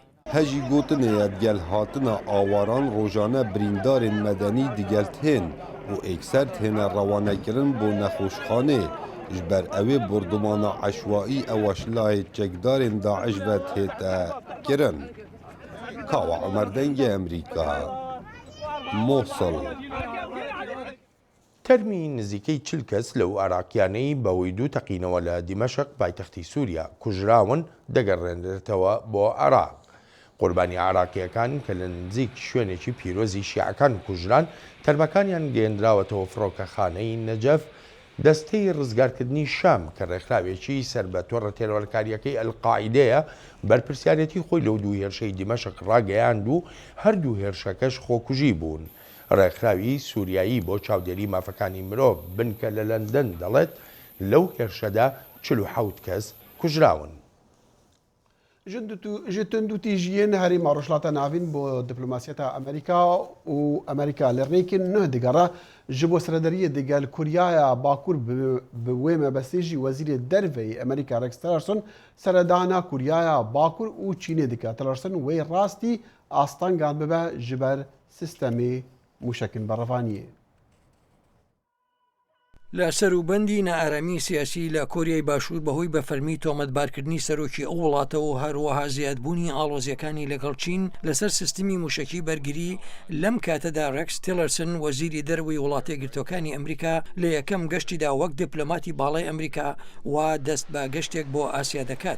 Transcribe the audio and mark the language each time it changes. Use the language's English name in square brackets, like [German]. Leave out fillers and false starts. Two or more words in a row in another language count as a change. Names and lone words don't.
[Kurdish] Hejî gotinê ya digel hatina awaran rojane birîndarên medenî digel tên û ekser têne rewanekirin bo nexweşxanê ji ber evê bordumana eşwaî eweşilayê çekdarên Daeş ve tête kirin. Kawa Emer Dengê Emerîka Mosul [Central Kurdish] تەرمی نزیکەی 40 کەس لەو عێراقیانەی بەوەی دوو تەقینەوە لە دیمەشق پایتەختی سووریا کوژراون دەگەڕێنرێتەوە بۆ عێراق. قوربانی عێراقیەکان کە لە نزیک شوێنێکی پیرۆزی شیعەکان کوژران تەرمەکانیان گەیەندراوەتەوە فڕۆکەخانەی نەجەف دەستەی ڕزگارکردنی شام کە ڕێکخراوێکی سەر بە تۆڕە تێرەوەرکاریەکەی ئەلقاعیدەیە بەرپرسیارەتی خۆی لەو دوو هێرشەی دیمەشق ڕاگەیاند و هەردوو هێرشەکەش خۆکوژی بوون. ڕێکخراوی سووریایی بۆ چاودێری مافەکانی مرۆڤ بنکە لە لەندەن دەڵێت لەو هێرشەدا 47 کەس کوژراون. [Kurdish] ji tundûtîjiyên herêma Rojhilata Navîn bo dîplomasiya Amerîka û Amerîka li rêkên nûh digere ji bo seredariyê digel Kuryaya Bakur bi wê mebestê jî Wezîrê Derveyê Amerîka Rex Tillerson seredana Kuryaya Bakur û Çînê dike. Tillerson wê rastî astangan bibe ji ber sistemê mûşekên berrevaniyê. [Central Kurdish] لە سەروبەندی نائارامی سیاسی لە کۆریای باشوور بەهۆی بەفەرمی تۆمەتبارکردنی سەرۆکی ئەو وڵاتەوە هەروەها زیادبوونی ئاڵۆزیەکانی لەگەڵ چین لەسەر سیستمی موشەکی بەرگری لەم کاتەدا ڕێکس تیلەرسن وەزیری دەروی وڵاتە گرتوەکانی ئەمریکا لە یەکەم گەشتیدا وەک دیپلۆماتی باڵای ئەمریکا وا دەست بە گەشتێک بۆ ئاسیا دەکات.